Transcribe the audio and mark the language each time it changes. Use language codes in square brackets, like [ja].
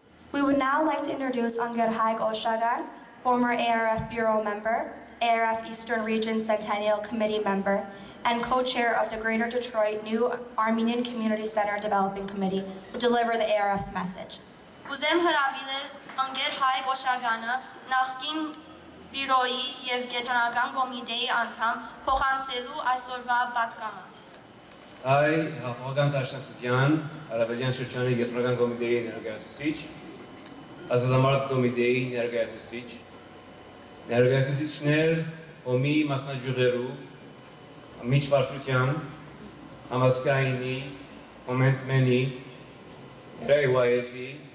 [en] We would now like to introduce Hayg Oshagan, former ARF Bureau member, ARF Eastern Region Centennial Committee member, and co-chair of the Greater Detroit New Armenian Community Center Developing Committee, will deliver the ARF's message. [hy] Ուզեմ հրավիրել ընկեր Hayg Օշագանը, նախկին բյուրոյի և կենտրոնական կոմիտեի անդամ, փոխանցելու այսօրվա պատգամը։ Հայ հաղթողական դաշնակցության Արևելյան շրջանի կենտրոնական կոմիտեի ներկայացուցիչ, Ազատամարդ կոմիտեի ներկայացուցիչ, ներկայացուցիչներ ՀՕՄ-ի մասնաճյուղերու, միջվարչության, համազգայինի, կոմենտմենի, AYF-ի